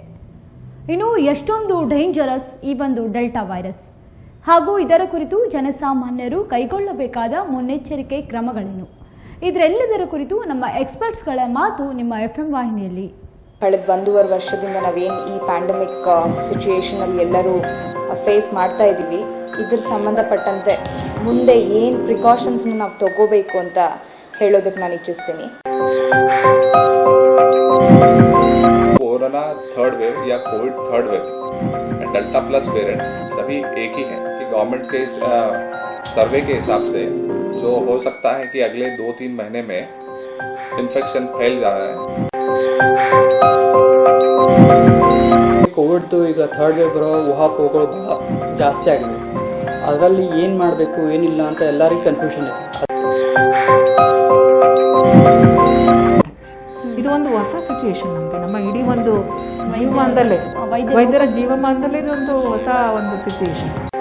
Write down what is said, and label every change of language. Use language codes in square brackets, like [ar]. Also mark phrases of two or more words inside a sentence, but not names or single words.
[kn] ಇನ್ನು ಎಷ್ಟೊಂದು ಡೇಂಜರಸ್ ಈ ಒಂದು ಡೆಲ್ಟಾ ವೈರಸ್ ಹಾಗೂ ಇದರ ಕುರಿತು ಜನಸಾಮಾನ್ಯರು ಕೈಗೊಳ್ಳಬೇಕಾದ ಮುನ್ನೆಚ್ಚರಿಕೆ ಕ್ರಮಗಳೇನು, ಇದರೆಲ್ಲದರ ಕುರಿತು ನಮ್ಮ ಎಕ್ಸ್ಪರ್ಟ್ಸ್ಗಳ ಮಾತು ನಿಮ್ಮ FM ವಾಹಿನಿಯಲ್ಲಿ. ಕಳೆದ 1.5 ವರ್ಷದಿಂದ ನಾವೇನು ಈ [en] pandemic situation [kn] ಅಲ್ಲಿ ಎಲ್ಲರೂ ಫೇಸ್ ಮಾಡ್ತಾ ಇದ್ದೀವಿ, ಇದ್ರ ಸಂಬಂಧಪಟ್ಟಂತೆ ಮುಂದೆ ಏನು ಪ್ರಿಕಾಷನ್ಸ್ನ ನಾವು ತಗೋಬೇಕು ಅಂತ ಹೇಳೋದಕ್ಕೆ ನಾನು ಇಚ್ಛಿಸ್ತೀನಿ. [en] Corona third wave [hi] या [en] Covid third wave Delta Plus variant [hi] सभी एक ही है कि गवर्नमेंट के सर्वे के हिसाब से जो हो सकता है कि अगले 2-3 महीने में इन्फेक्शन फैल जा रहा है. [kn] ಕೋವಿಡ್ದು ಈಗ [en] third wave [kn] ಬರೋ ಊಹಾಪೋಹಗಳು ಬಹಳ ಜಾಸ್ತಿ ಆಗಿದೆ. ಅದರಲ್ಲಿ ಏನು ಮಾಡಬೇಕು ಏನಿಲ್ಲ ಅಂತ ಎಲ್ಲರಿಗೂ ಕನ್ಫ್ಯೂಷನ್ ಇದೆ. ಇದು ಒಂದು ಹೊಸ ಸಿಚುಯೇಷನ್ ನಮಗೆ, ನಮ್ಮ ಇಡೀ ಒಂದು ಜೀವಮಾನದಲ್ಲೇ, ವೈದ್ಯರ ಜೀವಮಾನದಲ್ಲೇ ಇದೊಂದು ಹೊಸ ಒಂದು ಸಿಚುಯೇಷನ್.